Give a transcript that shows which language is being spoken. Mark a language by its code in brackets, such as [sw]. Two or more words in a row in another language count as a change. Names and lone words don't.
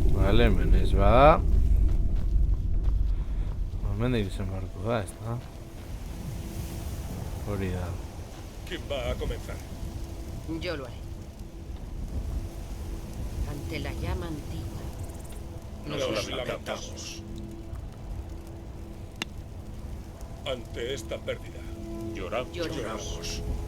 [es] Vale, [eu] menez bada. Hemendik izan beharko da, ezta? Hori da. [es] ¿Quién va a comenzar? Yo lo haré. Ante la llama antigua. Nos lamentamos. Ante esta pérdida, Lloramos. lloramos.